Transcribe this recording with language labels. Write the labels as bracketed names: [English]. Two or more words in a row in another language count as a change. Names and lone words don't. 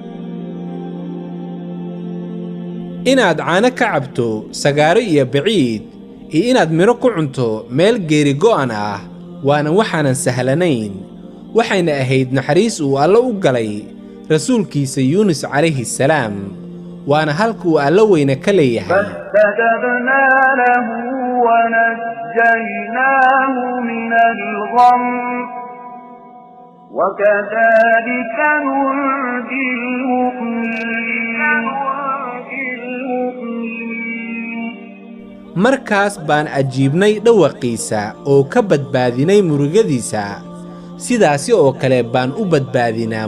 [Somali] inaad caano ka cabto sagaaro iyo baciid iyo inaad midho ku cunto meel geerigo'an ah waana waxaanan sahlanayn waxayna ahayd naxariis uu alle u galay rasuulkiisa yuunis [Arabic] عليه السلام [Somali] waana halka uu alla weyne ka leeyahay [Arabic] فاستجبنا له ونجيناه من الغم وكذلك ننجي المؤمنين [Somali] markaas baan ajiibnay dhawaqiisa oo ka badbaadinay murugadiisa sidaasi oo kale baan u badbaadinaa